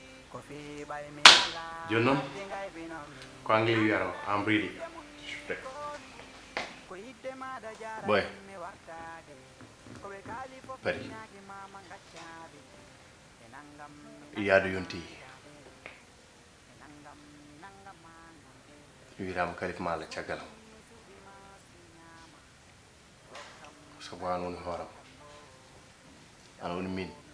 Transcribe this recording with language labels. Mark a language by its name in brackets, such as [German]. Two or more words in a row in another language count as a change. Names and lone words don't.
[Fula] Ko fi ɓay mi ala, Joni noon, ko anglais wiyata o, [English] I'm ready. Boy. [Fula] Pari. Yaadu yonti. Wiitama Kalif Mala caggal am. Sabu an woni hooram. An woni min.